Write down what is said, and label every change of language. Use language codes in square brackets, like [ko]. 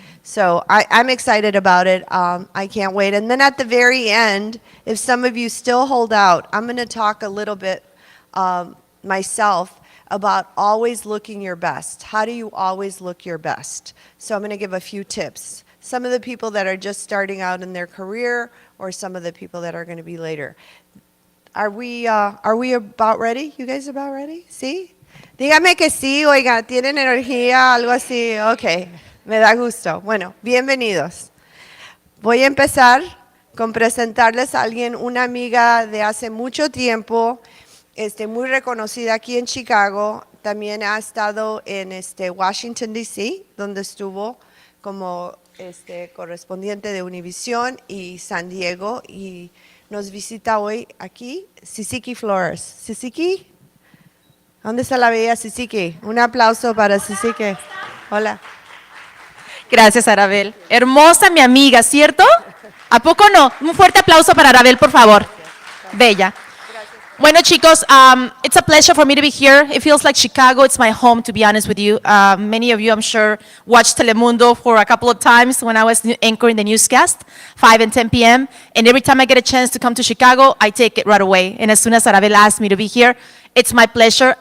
[en] So I'm excited about it. I can't wait. And then at the very end, if some of you still hold out, I'm going to talk a little bit myself about always looking your best. How do you always look your best? So I'm going to give a few tips. Some of the people that are just starting out in their career, or some of the people that are going to be later. Are we about ready? You guys about ready? ¿Sí? [es] Dígame que sí, oiga, ¿tienen energía? Algo así. Ok, me da gusto. Bueno, bienvenidos. Voy a empezar con presentarles a alguien, una amiga de hace mucho tiempo, muy reconocida aquí en Chicago. También ha estado en Washington, D.C., donde estuvo como correspondiente de Univision, y San Diego, y nos visita hoy aquí Sisiki Flores. Sisiki, ¿dónde está la bella Sisiki? Un aplauso para Sisiki. Hola. Gracias, Arabel. Hermosa mi amiga, ¿cierto? ¿A poco no? Un fuerte aplauso para Arabel, por favor. Bella. Bueno, chicos, [en] it's a pleasure for me to be here. It feels like Chicago. It's my home, to be honest with you. Many of you, I'm sure, watched Telemundo for a couple of times when I was anchoring the newscast, 5 and 10 p.m. And every time I get a chance to come to Chicago, I take it right away. And as soon as Arabel asked me to be here, it's my pleasure.